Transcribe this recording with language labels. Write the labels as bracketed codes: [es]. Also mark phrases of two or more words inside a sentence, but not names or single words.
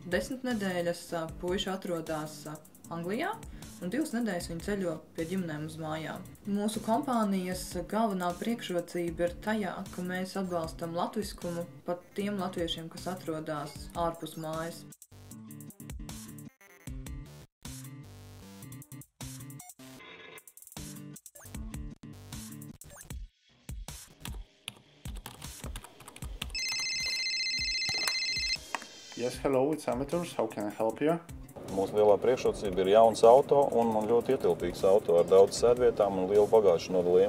[lv] 10 nedēļas puiši atrodas Anglijā, un 2 nedēļas viņi ceļo pie ģimenēm uz mājām. Mūsu kompānijas galvenā priekšrocība ir tajā, ka mēs atbalstam latviskumu pat tiem latviešiem, kas atrodas ārpus mājas. [en] Yes, hello, it's Amatūrs. How can I help you? [lv] Mūsu lielā priekšrocība ir jauns auto un ļoti ietilpīgs auto ar daudz sēdvietām un lielu bagāžu nodalījumu.